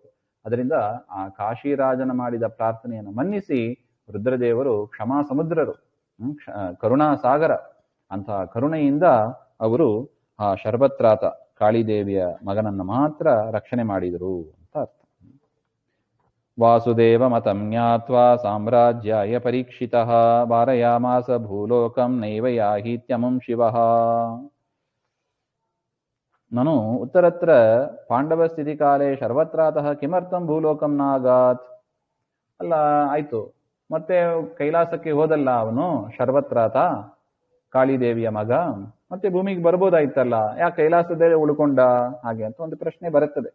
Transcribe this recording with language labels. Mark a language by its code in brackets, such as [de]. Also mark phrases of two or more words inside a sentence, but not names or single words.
[kn] ಅದರಿಂದ ಆ ಕಾಶಿರಾಜನ ಮಾಡಿದ ಪ್ರಾರ್ಥನೆಯನ್ನು ಮನ್ನಿಸಿ ರುದ್ರದೇವರು ಕ್ಷಮಾ ಸಮುದ್ರರು, ಕರುಣಾ ಸಾಗರ, ಅಂತಹ ಕರುಣೆಯಿಂದ ಅವರು ಆ ಶರ್ಬತ್ರಾತ ಕಾಳಿದೇವಿಯ ಮಗನನ್ನು ಮಾತ್ರ ರಕ್ಷಣೆ ಮಾಡಿದರು ಅಂತ ಅರ್ಥ. [sa] ವಾಸುದೇವ ಮತಂ ಜ್ಞಾತ್ವಾ ಸಾಮ್ರಾಜ್ಯಾಯ ಪರೀಕ್ಷಿತಃ ವಾರಯಾಮಾಸ ಭೂಲೋಕಂ ನೈವ ಯಾಹೀತ್ಯಮಂ ಶಿವಃ. ನನು ಉತ್ತರತ್ರ ಪಾಂಡವ ಸ್ಥಿತಿ ಕಾಲೇ ಶರ್ವತ್ರಾತಃ ಕಿಮರ್ಥಂ ಭೂಲೋಕಂ ನಾಗಾತ್. [kn] ಅಲ್ಲ ಆಯ್ತು, ಮತ್ತೆ ಕೈಲಾಸಕ್ಕೆ ಹೋದಲ್ಲ ಅವನು ಶರ್ವತ್ರಾತ ಕಾಳಿದೇವಿಯ ಮಗ, ಮತ್ತೆ ಭೂಮಿಗೆ ಬರ್ಬೋದಾಯ್ತಲ್ಲ, ಯಾಕೆ ಕೈಲಾಸದೇ ಉಳ್ಕೊಂಡ ಹಾಗೆ ಅಂತ ಒಂದು ಪ್ರಶ್ನೆ ಬರುತ್ತದೆ.